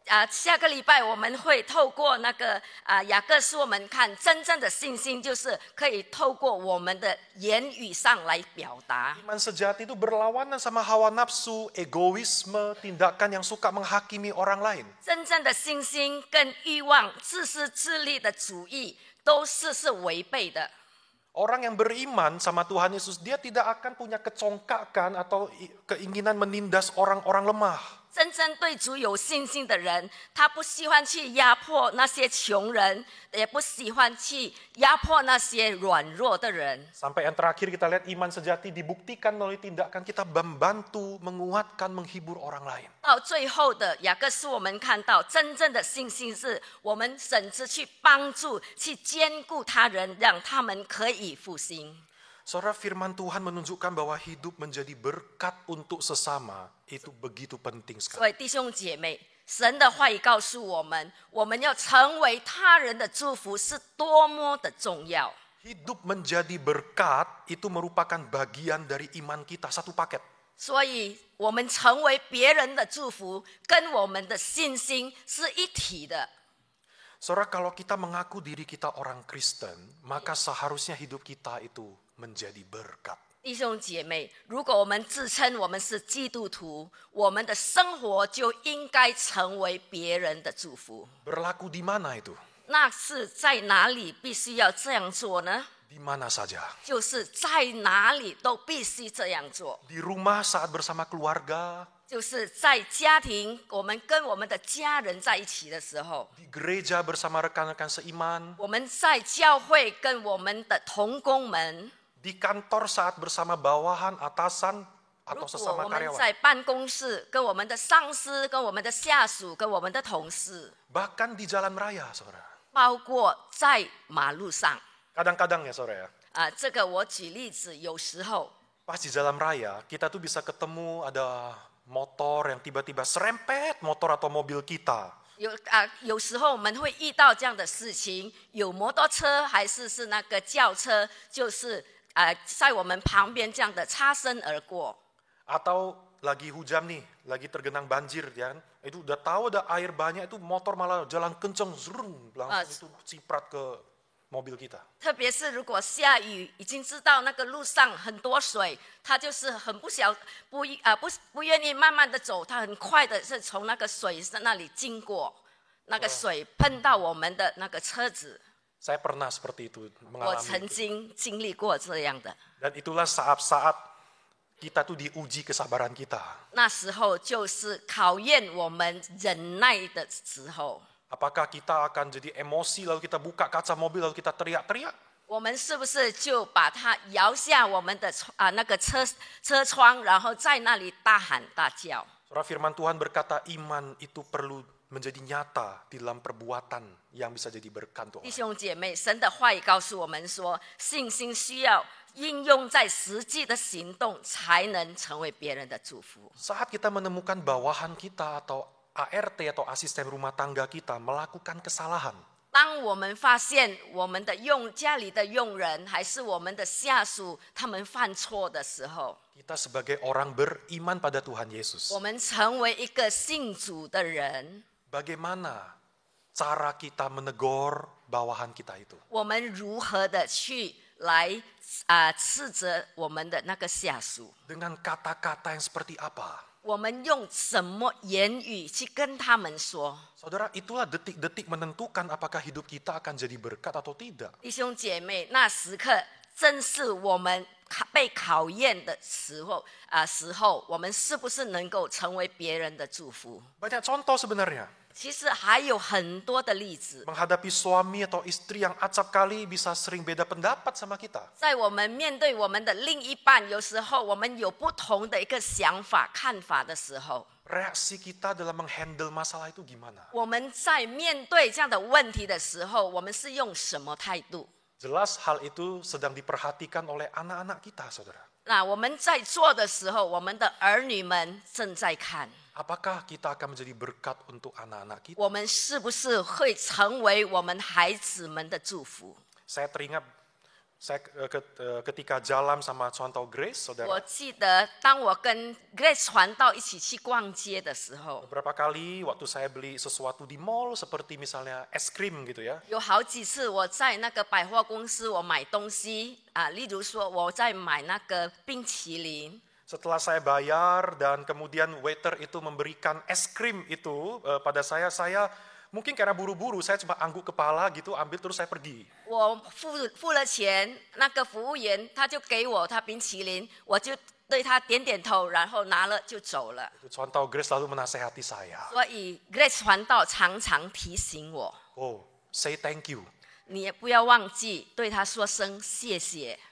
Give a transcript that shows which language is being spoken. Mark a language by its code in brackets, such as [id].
[zh] 下个礼拜我们会透过那个雅各书，我们看真正的信心就是可以透过我们的言语上来表达。 [id] Iman sejati itu berlawanan sama hawa nafsu, egoisme, tindakan yang suka menghakimi orang lain. [zh] 真正的信心跟欲望、自私自利的主义都是违背的。 [id] Orang yang beriman sama Tuhan Yesus, dia tidak akan punya kecongkakan atau keinginan menindas orang-orang lemah. [zh] 真正对主有信心的人，他不喜欢去压迫那些穷人，也不喜欢去压迫那些软弱的人。 [id] Sampai yang terakhir kita lihat iman sejati dibuktikan melalui tindakan kita membantu, menguatkan, menghibur orang lain. [zh] 到最后的雅各书，我们看到真正的信心是我们甚至去帮助、去兼顾他人，让他们可以复兴。 [id] Saudara, firman Tuhan menunjukkan bahwa hidup menjadi berkat untuk sesama itu begitu penting [zh] 所 [id] sekali. [zh] 以弟兄姐妹，神的话语告诉我们，我们要成为他人的祝福是多么的重要。 [id] Hidup menjadi berkat itu merupakan bagian dari iman kita, satu paket. [zh] 所以我们成为别人的祝福，跟我们的信心是一体的。 [id] Saudara, kalau kita mengaku diri kita orang Kristen, maka seharusnya hidup kita itu menjadi berkat. [zh] 弟兄姐妹，如果我们自称我们是基督徒，我们的生活就应该成为别人的祝福。 [id] Berlaku di mana itu? [zh] 那是在哪里必须要这样做呢？ [id] Di mana saja. [zh] 就是在哪里都必须这样做。 [id] Di rumah saat bersama keluarga, [zh] 就是在家庭，我们跟我们的家人在一起的时候， [id] di gereja bersama rekan-rekan seiman, [zh] 我们在教会跟我们的同工们， [id] di kantor saat bersama bawahan, atasan, [zh] 如 [id] atau sesama [zh] 我们 [id] karyawan. [zh] 在办公室跟我们的上司、跟我们的下属、跟我们的同事， [id] Bahkan di jalan raya, saudara. [zh] 包括在马路上 [id] Kadang-kadang ya, saudara ya. [zh] 这个我举例子，有时候 [id] Pas di jalan raya, kita tuh bisa ketemu ada motor yang tiba-tiba serempet motor atau mobil kita. [zh] 有时候我们会遇到这样的事情，有摩托车还是那个轿车，就是在我们旁边这样的擦身而过。 [id] Atau lagi hujan nih, lagi tergenang banjir ya kan. Itu udah tahu ada air banyak, itu motor malah jalan kenceng, zrung, langsung itu ciprat ke mobil kita. [zh] 特别是如果下雨，已经知道那个路上很多水，他就是很不愿意慢慢的走，他很快的是从那个水那里经过，那个水碰到我们的那个车子。 [id] Saya pernah seperti itu, [zh] 我 [id] mengalami [zh] 曾 [id] itu. [zh] 经经历过这样的， [id] Dan itulah saat-saat kita tuh diuji kesabaran kita. [zh] 那时候就是考验我们忍耐的时候。 [id] Apakah kita akan jadi emosi lalu kita buka kaca mobil lalu kita teriak-teriak? [zh] 我们是不是就把它摇下我们的那个车窗，然后在那里大喊大叫？ [id] Surah firman Tuhan berkata iman itu perlu menjadi nyata di dalam perbuatan yang bisa jadi berkat untuk [zh] 弟 [id] orang. [zh] 兄姐妹，神的话语告诉我们说，信心需要应用在实际的行动，才能成为别人的祝福。 [id] Saat kita menemukan bawahan kita atau ART atau asisten rumah tangga kita melakukan kesalahan, [zh] 当我们发现我们的家里的佣人还是我们的下属，他们犯错的时候， [id] kita sebagai orang beriman pada Tuhan Yesus, [zh] 我们成为一个信主的人， [id] bagaimana cara kita menegur bawahan kita itu? [zh] 我们如何的去来斥责我们的那个下属？ [id] Dengan kata-kata yang seperti apa? [zh] 我们用什么言语去跟他们说？ [id] Saudara, itulah detik-detik menentukan apakah hidup kita akan jadi berkat atau tidak. [zh] 弟兄姐妹，那时刻正是我们被考验的时候我们是不是能够成为别人的祝福？ [id] Banyak contoh sebenarnya. [zh] 其实还有很多的例子， [id] Menghadapi suami atau istri yang acap kali bisa sering beda pendapat sama kita. [zh] 在我们面对我们的另一半，有时候我们有不同的一个想法、看法的时候， [id] Reaksi kita dalam menghandle masalah itu gimana? [zh] 我们在面对这样的问题的时候，我们是用什么态度？ [id] Jelas hal itu sedang diperhatikan oleh anak-anak kita, saudara. [zh] 那我们在做的时候，我们的儿女们正在看， [id] Apakah kita akan menjadi berkat untuk anak-anak kita? [zh] 我们是不是会成为我们孩子们的祝福？ [id] Saya teringat Saya ketika jalan sama contoh Grace, saudara, [zh] 记得当我跟 Grace 传道一起去逛街的时候， [id] beberapa kali waktu saya beli sesuatu di mall seperti misalnya es krim gitu ya, [zh] 有好几次我在那个百货公司我买东西啊，例如说我在买那个冰淇淋， [id] setelah saya bayar dan kemudian waiter itu memberikan es krim itu pada saya mungkin karena buru-buru saya cuma angguk kepala gitu, ambil terus saya pergi. [zh] 我付了钱，那个服务员他就给我他冰淇淋，我就对他点点头，然后拿了就走了。 [id] Contoh Grace selalu menasehati saya. [zh] 所以 Grace 传道常常提醒我， [en] Oh, say thank you. [zh] 你也不要忘记对他说声谢谢。